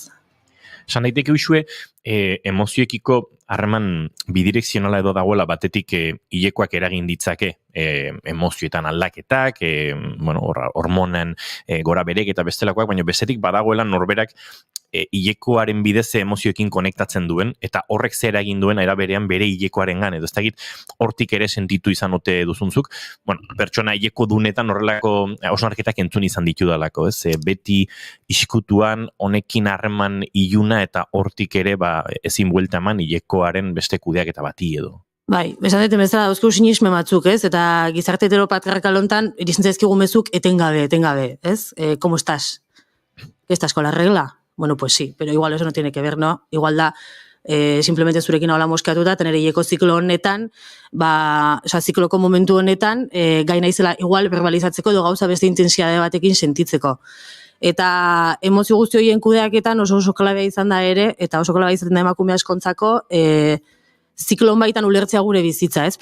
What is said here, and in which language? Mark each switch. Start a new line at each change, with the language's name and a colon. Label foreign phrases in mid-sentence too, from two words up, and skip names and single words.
Basque: Esan daiteke Uxue, emozioekiko harreman bidirekzionala edo dagoela batetik hilekoak eragin ditzake emozioetan aldaketak, hormonen gora berek eta bestelakoak, baina bestetik badagoela norberak hilekoaren bidez emozioekin konektatzen duen, eta horrek zer egin duen era berean bere hilekoarengan, edo ez dakit hortik ere sentitu izan ote duzunzuk, bueno, pertsona hileko dunetan horrelako hausnarketak entzun izan ditudalako, ez? Beti iskutuan honekin harreman iluna eta hortik ere ezin buelta eman hilekoaren beste kudeaketa bati edo. Bai, esan dut bezala dauzkegu sinisme batzuk, ez? Eta gizarte heteropatriarkal hontan iritzen zaizkigu mezuk etengabe, ez?
Spanish: ¿Cómo estás? ¿Estás con la regla? Bueno, pues sí, pero igual eso no tiene que ver, ¿no?
Basque: Igual da simplemente zurekin hola moskeatuta, tener hileko ziklo honetan, zikloko momentu honetan, gai naizela igual verbalizatzeko edo gauza beste intensitate batekin sentitzeko. Eta emozio guzti horien kudeaketan oso klabea izan da ere, eta oso klabea izan da emakume askontzako, ziklon baitan ulertzea gure bizitza, ez?